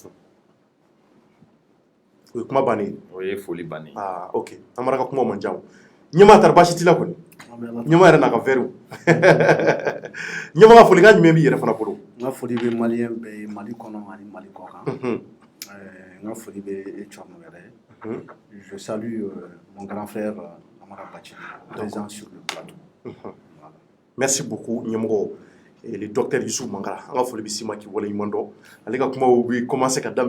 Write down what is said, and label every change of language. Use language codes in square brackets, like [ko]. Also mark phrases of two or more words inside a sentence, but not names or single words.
[bm] o ye kuma bannen o ye foli bannen ok Amara ka kuma man ca ɲɛmaa tari basi t'i la kɔni ɲɛmaa yɛrɛ n'a ka verre ɲɛmaa ka folikan jumɛn b'i yɛrɛ fana bolo n ka foli bɛ maliyɛn bɛɛ ye Mali kɔnɔ ani Mali kɔ kan n ka foli bɛ e Thierno yɛrɛ [fr] je salue mon grand frère Amara Bathily présent sur le plateau merci beaucoup [bm] ɲɛmɔgɔ [fr] le docteur [bm] Yusuf Mangara an ka foli bɛ s'i ma k'i waleɲuman dɔn ale ka kumaw bɛ commencer ka daminɛ